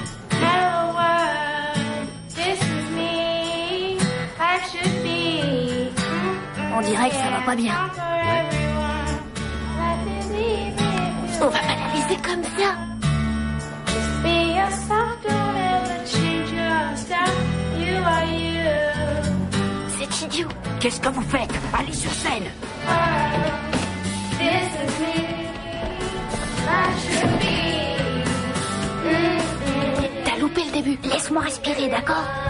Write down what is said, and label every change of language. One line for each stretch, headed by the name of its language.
English: Hello world, this is me. I should be.
French: On dirait que ça va pas bien. On va pas la laisser comme ça.
English: Just be yourself, don't ever change your style. You are you.
French: C'est idiot. Qu'est-ce que vous faites? Allez sur scène.
English: This is me. I should be.
French: T'as loupé le début. Laisse-moi respirer, d'accord?